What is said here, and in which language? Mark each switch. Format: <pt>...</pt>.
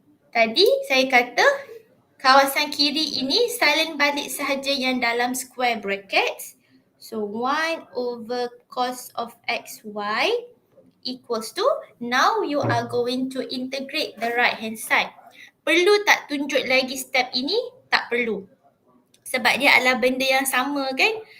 <ms>Tadi saya kata kawasan kiri ini salin balik sahaja yang dalam square brackets.</ms> <en>So 1 over cos of xy equals to, now you are going to integrate the right hand side.</en> <ms>Perlu tak tunjuk lagi step ini? Tak perlu. Sebab dia adalah benda yang sama kan?</ms>